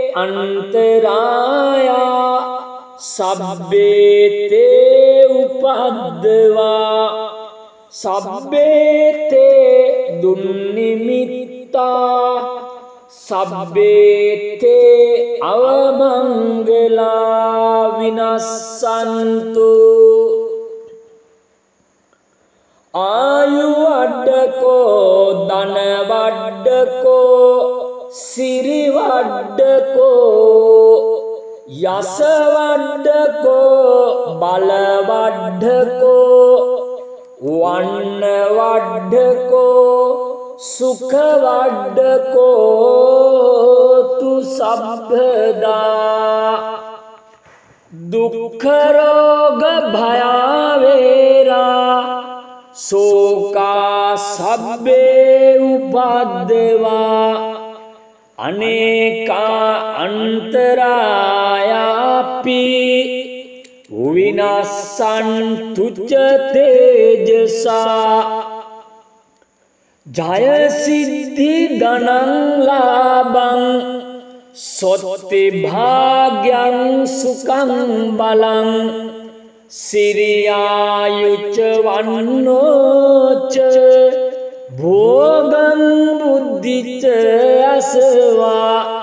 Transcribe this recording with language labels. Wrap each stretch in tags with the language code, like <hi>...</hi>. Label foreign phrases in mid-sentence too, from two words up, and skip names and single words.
<pi>අන්තරායා සබ්බේ තේ උපද්දවා සබ්බේ තේ දුන්නිමිත්තා සබ්බේ තේ අවමංගලා විනස්සන්තු විනස්සන්තු ආයු වඩ්ඩකෝ ධන වඩ්ඩකෝ සිරි වඩ්ඩකෝ යස වඩ්ඩකෝ බල වඩ්ඩකෝ වන්න වඩ්ඩකෝ සුඛ වඩ්ඩකෝ තු සබ්බදා දුක්ඛ රෝග භය වේරා සෝකා සබ්බේ උපද්දවා අනේකා අන්තරායාපි විනස්සන්තු ච තේජසා ජය සිද්ධි ධනං ලාභං සොත්ති භාග්‍යං සුඛං බලං සිරියායුච්ච වන්නෝච භෝගං බුද්ධිච අසවා</pi>